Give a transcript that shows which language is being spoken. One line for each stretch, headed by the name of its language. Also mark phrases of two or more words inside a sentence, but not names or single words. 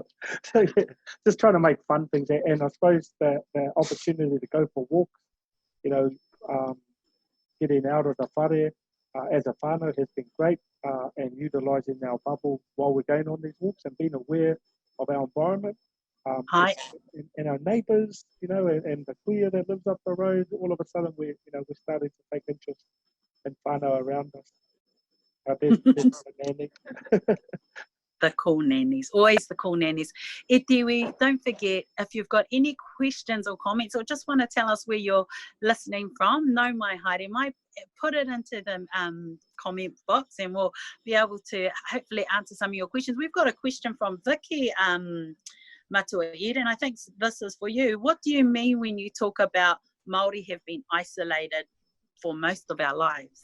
English: So just trying to make fun things, and I suppose the opportunity to go for walks, getting out of the whare as a whānau has been great, and utilising our bubble while we're going on these walks and being aware of our environment. and our neighbours, you know, and the kuia that lives up the road. All of a sudden, we're starting to take interest in whānau around us. There's the nanny. The cool nannies, always the cool nannies.
Māori: E Tiwi,
English: don't forget, if you've got any questions or comments or just want to tell us where you're listening from,
Māori: no mai haere mai,
English: put it into the comment box and we'll be able to hopefully answer some of your questions. We've got a question from Vicky Matua Ed, and I think this is for you. What do you mean when you talk about Māori have been isolated for most of our lives?